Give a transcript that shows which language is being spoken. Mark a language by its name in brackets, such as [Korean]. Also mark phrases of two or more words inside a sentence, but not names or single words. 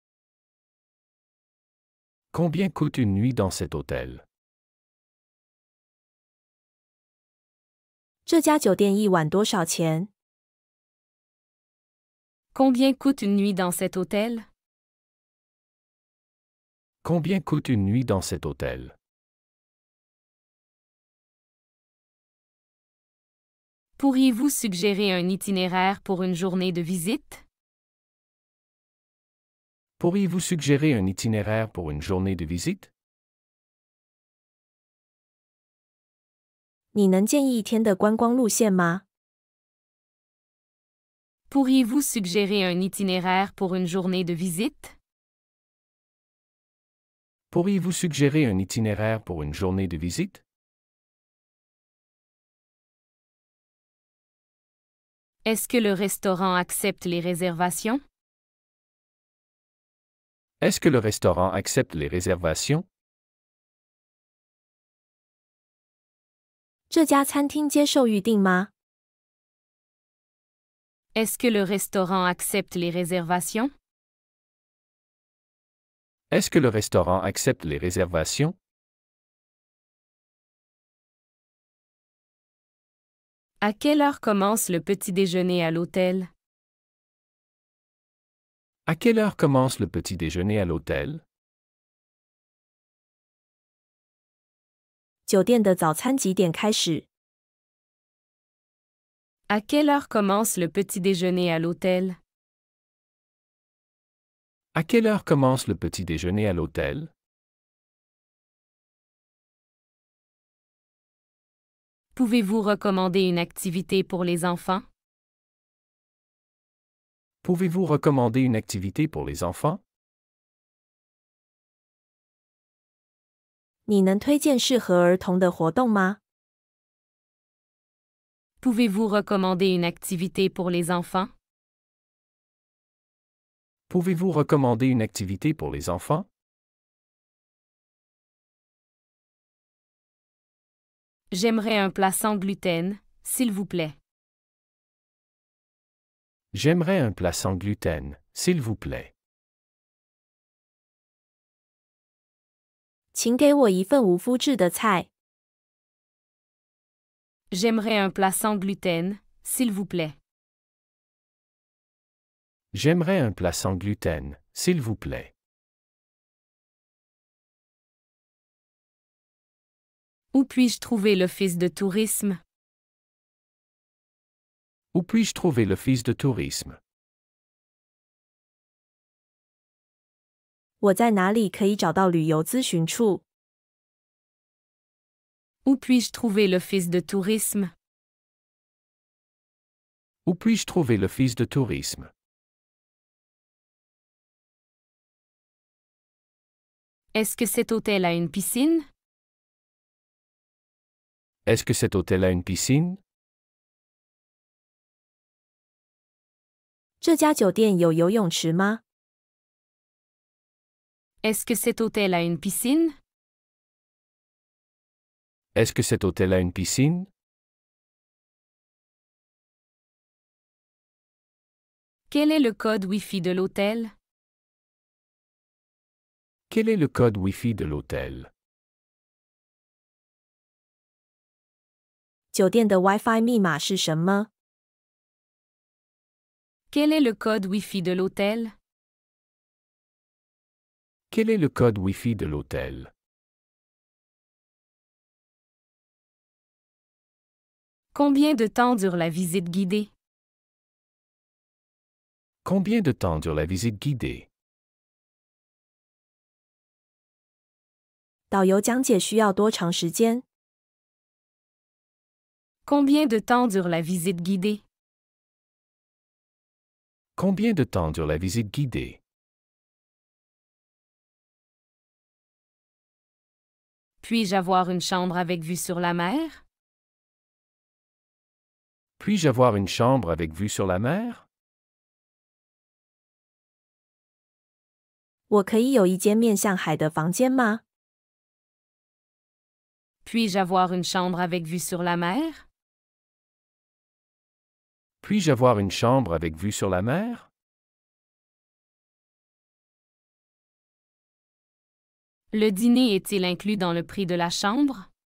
[French] Combien coûte une nuit dans cet hôtel? [Chinese] 这家酒店一晚多少钱？ [French] Combien coûte une nuit dans cet hôtel? Combien coûte une nuit dans cet hôtel? Pourriez-vous suggérer un itinéraire pour une journée de visite? Pourriez-vous suggérer un itinéraire pour une journée de visite? [Chinese] 你能建议一天的观光路线吗？ [French] Pourriez-vous suggérer un itinéraire pour une journée de visite? Pourriez-vous suggérer un itinéraire pour une journée de visite? Est-ce que le restaurant accepte les réservations? Est-ce que le restaurant accepte les réservations? [Chinese] 这家餐厅接受预订吗？ [French] Est-ce que le restaurant accepte les réservations? Est-ce que le restaurant accepte les réservations? À quelle heure commence le petit déjeuner à l'hôtel? À quelle heure commence le petit déjeuner à l'hôtel? [Chinese] 酒店的早餐几点开始？ [French] À quelle heure commence le petit déjeuner à l'hôtel? À quelle heure commence le petit déjeuner à l'hôtel? Pouvez-vous recommander une activité pour les enfants? Pouvez-vous recommander une activité pour les enfants? [Chinese] 你能推荐适合儿童的活动吗？ [French] Pouvez-vous recommander une activité pour les enfants? Pouvez-vous recommander une activité pour les enfants? J'aimerais un plat sans gluten, s'il vous plaît. J'aimerais un plat sans gluten, s'il vous plaît. [Chinese] 请给我一份无麸质的菜。 [French] J'aimerais un plat sans gluten, s'il vous plaît. J'aimerais un plat sans gluten, s'il vous plaît. Où puis-je trouver l'office de tourisme? Où puis-je trouver l'office de tourisme? [Chinese] 我在哪里可以找到旅游咨询处？ [French] Où puis-je trouver l'office de tourisme? Où puis-je trouver l'office de tourisme? Est-ce que cet hôtel a une piscine? Est-ce que cet hôtel a une piscine? [Chinese] 这家酒店有游泳池吗？ [French] Est-ce que cet hôtel a une piscine? Est-ce que cet hôtel a une piscine? Quel est le code Wi-Fi de l'hôtel? Quel est le code Wi-Fi de l'hôtel? [Chinese] 酒店的 WiFi 密码是什么？ [French] Quel est le code Wi-Fi de l'hôtel? Quel est le code Wi-Fi de l'hôtel? Combien de temps dure la visite guidée? Combien de temps dure la visite guidée? [Chinese] 导游讲解需要多长时间？ [French] Combien de temps dure la visite guidée? Combien de temps dure la visite guidée? Puis-je avoir une chambre avec vue sur la mer? Puis-je avoir une chambre avec vue sur la mer? [Chinese] 我可以有一间面向海的房间吗？ [French] Puis-je avoir une chambre avec vue sur la mer? Puis-je avoir une chambre avec vue sur la mer? Le dîner est-il inclus dans le prix de la chambre?